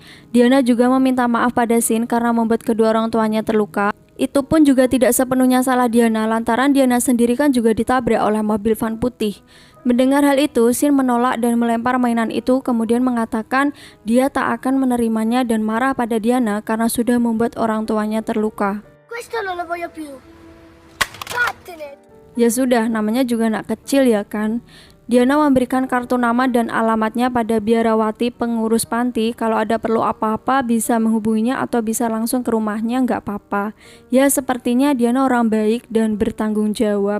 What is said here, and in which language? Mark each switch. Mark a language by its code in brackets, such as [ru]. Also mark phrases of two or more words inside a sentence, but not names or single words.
[id] Diana juga meminta maaf pada Sin karena membuat kedua orang tuanya terluka. Itu pun juga tidak sepenuhnya salah Diana, lantaran Diana sendiri kan juga ditabrak oleh mobil van putih. Mendengar hal itu, Sin menolak dan melempar mainan itu, kemudian mengatakan dia tak akan menerimanya dan marah pada Diana karena sudah membuat orang tuanya terluka. [it] Questo non lo voglio più. Vattene. [id] Ya sudah, namanya juga anak kecil ya kan. Diana memberikan kartu nama dan alamatnya pada biarawati pengurus panti. Kalau ada perlu apa-apa bisa menghubunginya atau bisa langsung ke rumahnya, nggak apa-apa. Ya sepertinya Diana orang baik dan bertanggung jawab.